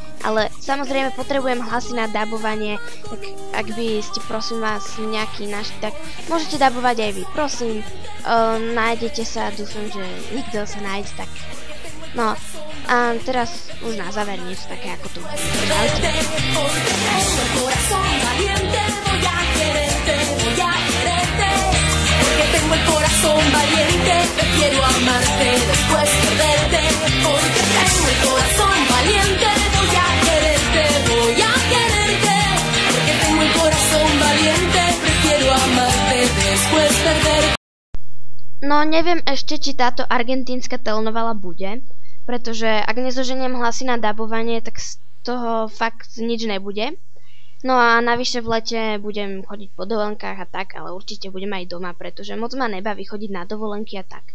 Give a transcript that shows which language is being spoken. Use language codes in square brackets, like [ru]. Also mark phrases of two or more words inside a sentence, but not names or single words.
[sk] Ale samozrejme potrebujem hlasy na dabovanie, tak ak by ste prosím vás nejaký našli, tak môžete dabovať aj vy, prosím, nájdete sa, dúfam, že nikto sa nájde, tak no a teraz už na záver niečo také ako tu. [es] Tengo el corazón valiente, prefiero amarte después perderte. Porque tengo el corazón valiente, voy a quererte, voy a quererte. Porque tengo el corazón valiente, prefiero amarte después perderte. [sk] No neviem ešte, či táto argentínska telenovela bude, pretože ak nezoženiem hlasy na dabovanie, tak z toho fakt nič nebude. No a navyše v lete budem chodiť po dovolenkách a tak, ale určite budem aj doma, pretože moc ma nebaví chodiť na dovolenky a tak.